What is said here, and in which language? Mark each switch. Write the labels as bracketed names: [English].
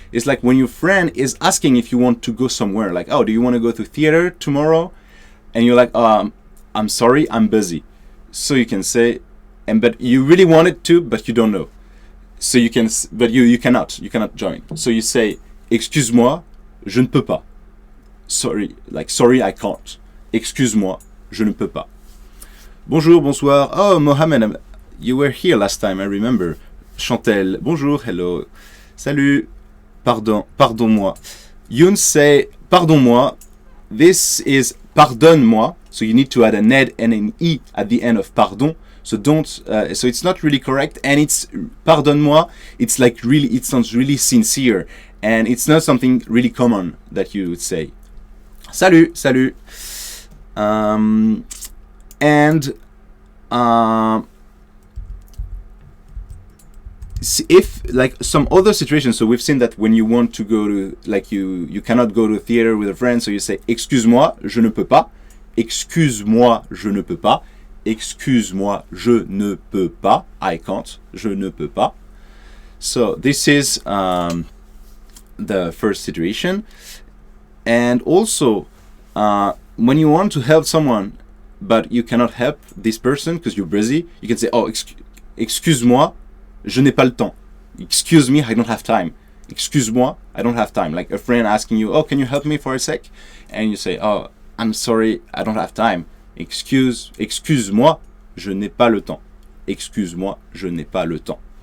[English] It's like when your friend is asking if you want to go somewhere, like, oh, do you want to go to theater tomorrow? And you're like, I'm sorry, I'm busy. So you can say, but you really wanted to, but you don't know. So you can, but you cannot join. So you say, [French] excuse-moi, je ne peux pas. [English] Sorry, like sorry, I can't. [French] Excuse-moi, je ne peux pas. Bonjour, bonsoir. [English] Oh, Mohamed, you were here last time, I remember. [French] Chantel, bonjour, [English] hello. [French] Salut, pardon, pardon-moi. [English] Youn say, pardon-moi. This is pardonne-moi. So you need to add an ed and an e at the end of pardon. So don't. So it's not really correct, and it's pardonne-moi. It's like really. It sounds really sincere, and it's not something really common that you would say. [French] Salut, salut. [English] And if like some other situations, so we've seen that when you want to go to, like you cannot go to theater with a friend, so you say [French] excuse-moi, je ne peux pas. Excuse-moi, je ne peux pas. Excuse-moi, je ne peux pas. [English] I can't. [French] Je ne peux pas. [English] So this is the first situation. And also, when you want to help someone, but you cannot help this person because you're busy, you can say, oh, [French] excuse-moi, je n'ai pas le temps. [English] Excuse me, I don't have time. Excuse-moi, I don't have time. Like a friend asking you, oh, can you help me for a sec? And you say, oh, I'm sorry, I don't have time. [French] Excuse-moi, je n'ai pas le temps. Excuse-moi, je n'ai pas le temps.